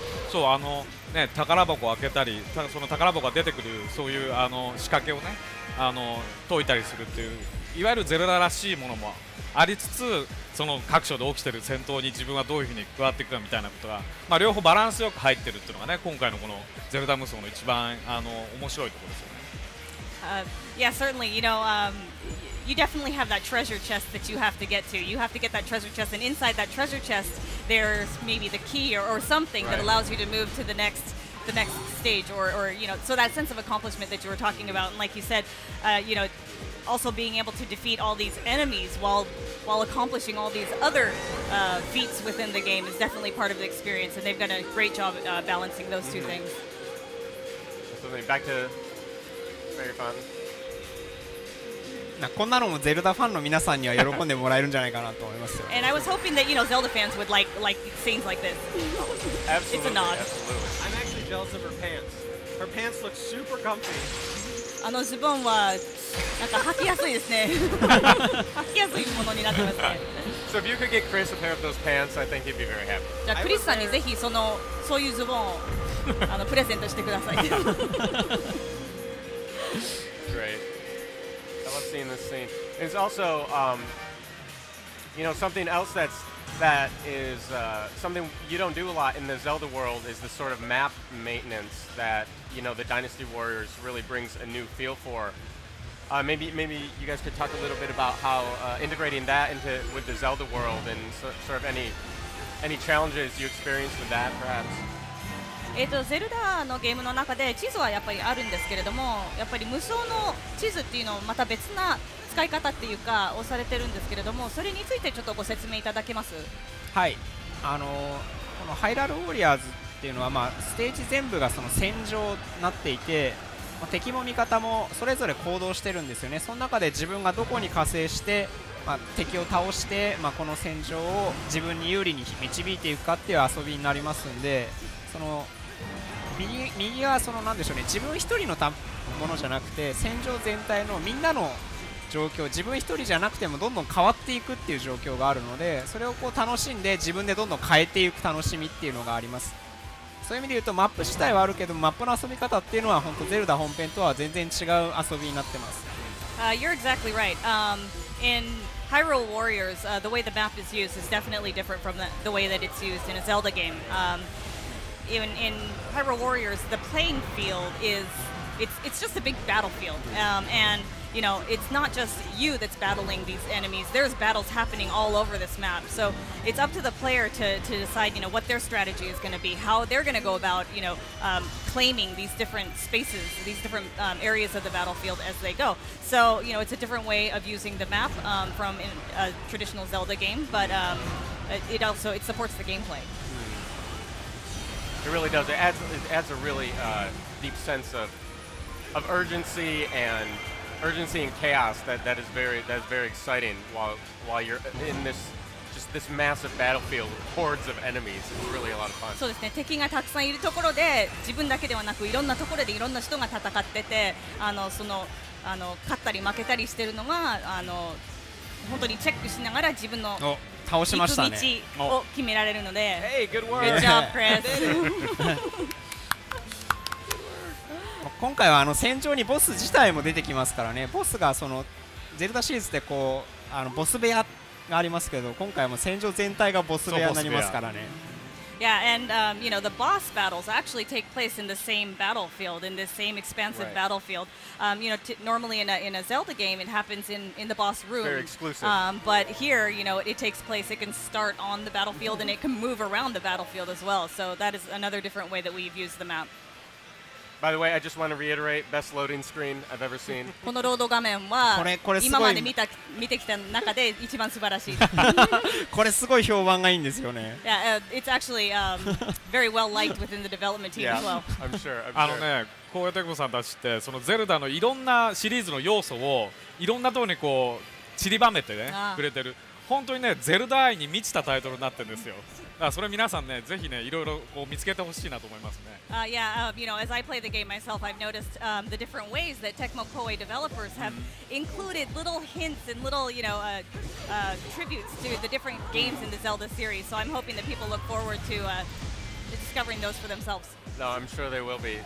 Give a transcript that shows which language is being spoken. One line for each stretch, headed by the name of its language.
Japanese: そう宝箱を開けたりその宝箱が出てくるそういう仕掛けをね解いたりするっていういわゆるゼルダらしいものもありつつその各所で起きている戦闘に自分はどういうふうに加わっていくかみたいなことが、両方バランスよく入っているっていうのがね今回のこのゼルダ無双の一番面白いところですよね。
English: Yeah, certainly. You definitely have that treasure chest that you have to get to. You have to get that treasure chest, and inside that treasure chest, there's maybe the key or something that allows you to move to the next stage, or so that sense of accomplishment that you were talking about, and like you said, also being able to defeat all these enemies while accomplishing all these other feats within the game is definitely part of the experience, and they've done a great job balancing those two things. Back to Fairy Fun. こんなのもゼルダファンの皆さんには喜んでもらえるんじゃないかなと思いますよ。 And I was hoping that Zelda fans would like scenes like this. Absolutely. It's a nod. Absolutely. I'm actually jealous of her pants. Her pants look super comfy.
Japanese: ズボンはなんか履きやすいですね。履きやすいものになってますね。
English: So if you could get Chris a pair of those pants, I think he'd be very happy.
Japanese: じゃあクリスさんにぜひそういうズボンをプレゼントしてください。
English: Great. I love seeing this scene. It's also, something else that is something you don't do a lot in the Zelda world is the sort of map maintenance that the Dynasty Warriors really brings a new feel for. Maybe you guys could talk a little bit about how integrating that with the Zelda world and sort of any challenges you experienced with that, perhaps.
Japanese: ゼルダのゲームの中で地図はやっぱりあるんですけれども、やっぱり無双の地図っていうのをまた別な使い方っていうかをされてるんですけれども、それについてちょっとご説明いただけます？はい、このハイラルウォリアーズっていうのは、ステージ全部がその戦場になっていて、敵も味方もそれぞれ行動してるんですよね。その中で自分がどこに加勢して、敵を倒して、この戦場を自分に有利に導いていくかっていう遊びになりますんで、その右はなんでしょうね、自分一人のものじゃなくて戦場全体のみんなの状況、自分一人じゃなくてもどんどん変わっていくっていう状況があるので、それを楽しんで自分でどんどん変えていく楽しみっていうのがあります。そういう意味で言うとマップ自体はあるけど、マップの遊び方っていうのは本当ゼルダ本編とは全然違う遊びになってます。
English: You're exactly right. In Hyrule Warriors, the way the map is used is definitely different from the way that it's used in a Zelda game. in Hyrule Warriors, the playing field is it's just a big battlefield, and you know, it's not just you that's battling these enemies. There's battles happening all over this map. So it's up to the player to decide, you know, what their strategy is going to be, how they're going to go about, you know, claiming these different spaces, these different areas of the battlefield as they go. So, you know, it's a different way of using the map from a traditional Zelda game, but it supports the gameplay. It really does. It adds a really deep sense of urgency and chaos that is very exciting while you're in this massive battlefield with hordes of enemies. It's really a lot of fun.
Japanese: そうですね。敵がたくさんいるところで自分だけではなくいろんなところでいろんな人が戦ってて、勝ったり負けたりしてるのが本当にチェックしながら自分の倒しましたね。行く道を決められるので。
English: Hey, good work. Good job, Chris.
Japanese: 今回は戦場にボス自体も出てきますからね。ボスがゼルダシリーズでこうボス部屋がありますけど、今回はもう戦場全体がボス部屋になりますからね。
English: Yeah, and you know, the boss battles actually take place in the same battlefield, in the same expansive battlefield. You know, normally in a Zelda game, it happens in the boss room. Very exclusive. But here, you know, it takes place. It can start on the battlefield, and it can move around the battlefield as well. So that is another different way that we've used the map. By the way, I just want to reiterate, best loading screen I've ever seen.
Japanese: このロード画面はこれすごい今まで見てきた中で一番素晴らしい。これすごい評判がいいんですよね。
English: Yeah, it's actually very well liked within the development team as well. I'm sure.
Japanese: ね、こうテクさんたちってそのゼルダのいろんなシリーズの要素をいろんなところにこう散りばめてねくれてる。本当にね、ゼルダ愛に満ちたタイトルになってるんですよ。だからそれ皆さんね、ぜひね、いろいろこう見つけてほしいなと思いますね。
English: Yeah, you know, as I play the game myself, I've noticed the different ways that Tecmo Koei developers have included little hints and little, you know, tributes to the different games in the Zelda series. So I'm hoping that people look forward to discovering those for themselves. No, I'm sure they will be.